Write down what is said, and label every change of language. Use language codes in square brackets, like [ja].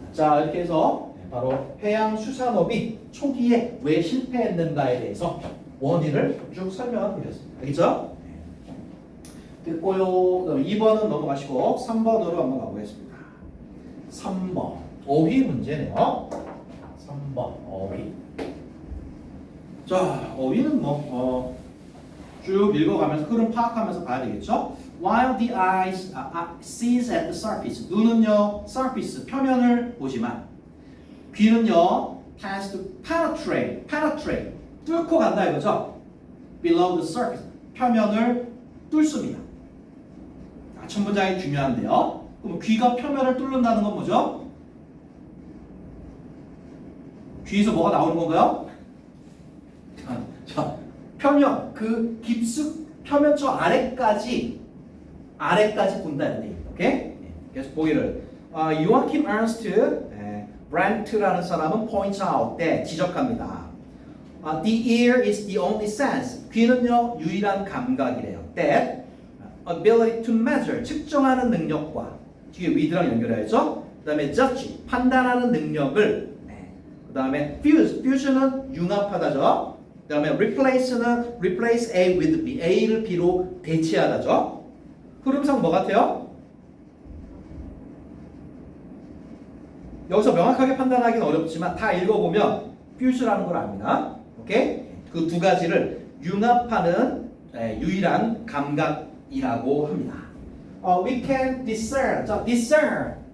[ko] 자, 이렇게 해서 바로 해양수산업이 초기에 왜 실패했는가에 대해서 원인을 쭉 설명을 드렸습니다. 알겠죠? 됐고요. 그럼 2번은 넘어가시고 3번으로 한번 가보겠습니다. 3번 어휘 문제네요. 3번 어휘. 자, 어휘는 쭉 읽어가면서 흐름 파악하면서 봐야 되겠죠? [en] While the eyes sees at the surface, [ko] 눈은요 [en] surface [ko] 표면을 보지만 귀는요 [en] has to penetrate [ko] 뚫고 간다 이거죠? [en] Below the surface [ko] 표면을 뚫습니다. 첫 문장이 중요한데요. 그럼 귀가 표면을 뚫는다는 건 뭐죠? 귀에서 뭐가 나오는 건가요? 자, 표면 그 표면 저 아래까지 본다는 얘기입니다. 오케이? 그래서 보기를 요아킴 에른스트 브랜트라는 사람은 [en] points out [ko] 지적합니다. [en] The ear is the only sense. [ko] 귀는요 유일한 감각이래요. [en] That ability to measure [ko] 측정하는 능력과 뒤에 with랑 연결해야죠. 그다음에 judge 판단하는 능력을 그다음에 fusion은 융합하다죠. 그다음에 [en] replace A with B, [ko] A를 B로 대체하다죠. 흐름상 뭐 같아요? 여기서 명확하게 판단하기는 어렵지만 다 읽어보면 fusion하는 걸 압니다. 오케이? 그 두 가지를 융합하는 유일한 감각이라고 합니다. [en] We can discern. [ko] 자, discern